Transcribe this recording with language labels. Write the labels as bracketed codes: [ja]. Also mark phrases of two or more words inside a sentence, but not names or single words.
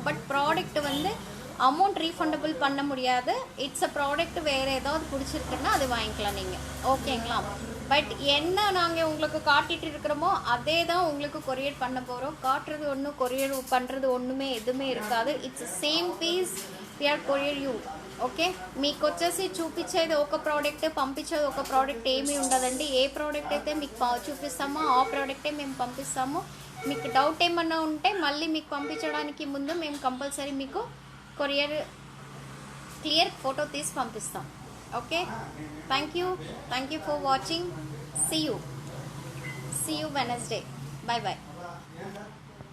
[en] But product [ta] வந்து [en] amount refundable [ta] பண்ண முடியாது. [en] It's a product [ta] வேறு ஏதாவது பிடிச்சிருக்குன்னா அது வாங்கிக்கலாம் நீங்கள், ஓகேங்களா? பட் என்ன நாங்கள் உங்களுக்கு காட்டிகிட்டு இருக்கிறோமோ அதே தான் உங்களுக்கு கொரியர் பண்ண போகிறோம். காட்டுறது ஒன்றும் கொரியர் பண்ணுறது ஒன்றுமே எதுவுமே இருக்காது. [en] It's same piece we are courier you. [te] ఓకే, మీకు వచ్చేసి చూపించేది ఒక ప్రోడక్ట్, పంపించేది ఒక ప్రోడక్ట్ ఏమీ ఉండదండి. ఏ ప్రోడక్ట్ అయితే మీకు చూపిస్తామో ఆ ప్రోడక్టే మేము పంపిస్తాము. మీకు డౌట్ ఏమన్నా ఉంటే మళ్ళీ మీకు పంపించడానికి ముందు మేము కంపల్సరీ మీకు [en] courier clear photo [te] తీసి పంపిస్తాం. ఓకే, [en] Thank you for watching. See you Wednesday. Bye bye.